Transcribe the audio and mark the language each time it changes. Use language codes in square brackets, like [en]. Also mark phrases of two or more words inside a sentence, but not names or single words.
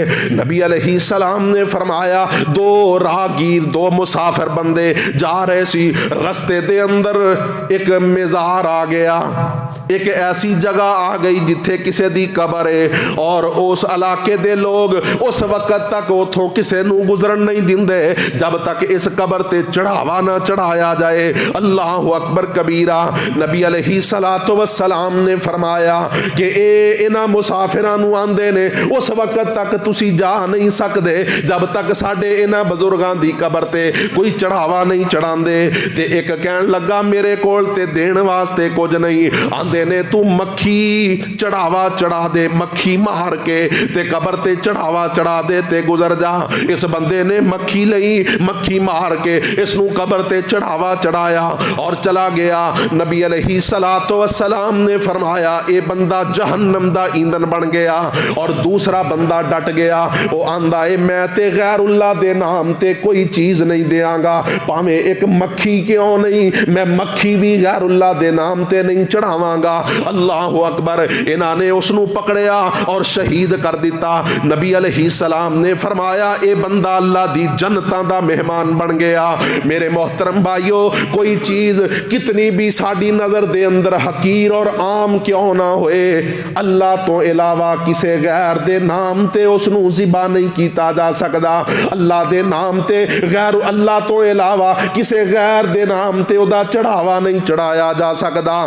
[pa] نبی علیہ السلام نے فرمایا دو راہگیر، دو مسافر بندے جا رہے سی، رستے دے اندر ایک مزار آ گیا، ایک ایسی جگہ آ گئی جتھے کسے دی قبر ہے، اور اس علاقے دے لوگ اس وقت تک اتھوں کسے نو گزرن نہیں دیندے جب تک اس قبر تے چڑھاوا نہ چڑھایا جائے۔ [ar] اللہ اکبر کبیرہ۔ [pa] نبی علیہ السلام نے فرمایا کہ اے انہاں مسافرانو آندے نے اس وقت تک تسی جا نہیں سکدے جب تک ساڈے انہاں بزرگاں دی قبر تے کوئی چڑھاوا نہیں چڑھاندے۔ تے ایک کہن لگا میرے کول تے دین واسطے کچھ نہیں، آندے نے تو مکھی چڑھاوا چڑھا دے، مکھی مار کے تے قبر تے چڑھاوا چڑھا دے تے گزر جا۔ اس بندے نے مکھی لئی، مکھی مار کے اس نو قبر تے چڑھاوا چڑھایا اور چلا گیا۔ نبی علیہ السلام نے فرمایا اے بندہ جہنم دا ایندھن بن گیا، اور دوسرا بندہ ڈٹ گیا، وہ آندا ہے میں تے غیر اللہ دے نام تے کوئی چیز نہیں دیاں گا، پاویں ایک مکھی کیوں نہیں، میں مکھی بھی غیر اللہ دے نام تے نہیں چڑھاواں گا۔ [ar] اللہ اکبر۔ [pa] انہاں نے اس نو پکڑیا اور شہید کر دیتا۔ نبی علیہ السلام نے فرمایا اے بندہ اللہ دی جنتاں دا مہمان بن گیا۔ میرے محترم بھائیو کوئی چیز کتنی بھی ساڈی نظر دے اندر حقیر اور عام کیوں نہ ہوئے، اللہ تو علاوہ کسے غیر دے نام تے اس نو ذبح نہیں کیتا جا سکدا۔ اللہ دے نام تے غیر اللہ تو علاوہ کسے غیر دے نام تے او دا چڑھاوا نہیں چڑھایا جا سکدا۔